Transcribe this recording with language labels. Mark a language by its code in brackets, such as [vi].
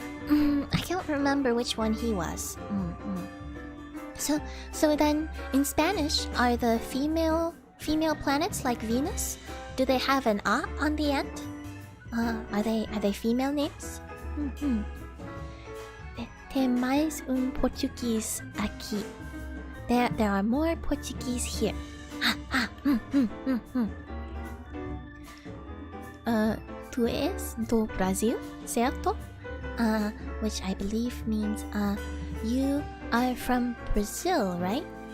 [en] I can't remember which one he was. So then, in Spanish, are the female planets like Venus? Do they have an A on the end? Are they female names? [pt] Tem mais Portuguese aquí. [en] There are more Portuguese here. [pt] Tu és do Brasil, certo? [en] Which I believe means you are from Brazil, right?